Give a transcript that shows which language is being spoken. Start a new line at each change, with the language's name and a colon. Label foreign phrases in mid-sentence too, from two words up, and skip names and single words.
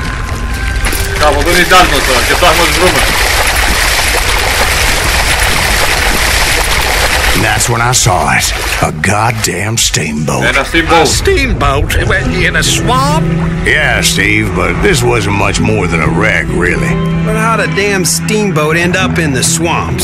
Greek: Κάπου δεν είναι Ντάλτον τώρα και ψάχνουμε να τους βρούμε.
English: And that's when I saw it. A goddamn steamboat.
Greek: Ένα steamboat.
English: A steamboat? In a swamp? Yeah, Steve, but this wasn't much more than a wreck, really. But how'd a damn steamboat end up in the swamps?